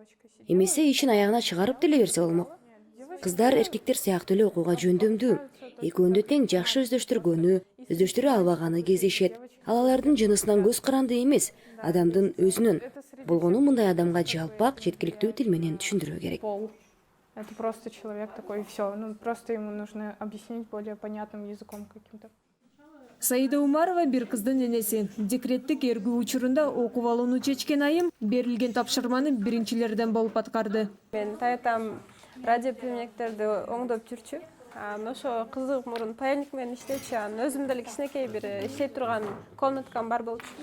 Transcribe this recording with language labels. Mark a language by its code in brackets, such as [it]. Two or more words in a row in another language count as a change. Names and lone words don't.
[ky] Эмесе ишин аягына чыгарып деле берсе болмок. Кыздар эркектер сыяктуу эле окууга жөндөмдүү. Экөөнү тең жакшы өздөштүргөнү, өздөштүрө албаганы кездешет. Ал алардын жынысынан көз каранды эмес, адамдын өзүнөн. Болгону мындай адамга жалпак, жеткиликтүү тил менен түшүндүрүү керек. [ru] Пол. Это просто человек такой, и все. Ну, просто ему нужно объяснить более понятным языком каким-то. [ky] Саида Умарова бир кыздын энеси. Декреттик эргүү учурунда окуп алууну чечкен айым берилген тапшырманы биринчилерден болуп аткарды. Мен таятам радиоприемниктерди оңдоп жүрчү. Ошо кызык мурун паяльник менен иштечү. Өзүм деле кичинекей бир иштей турган комнаткам бар болчу.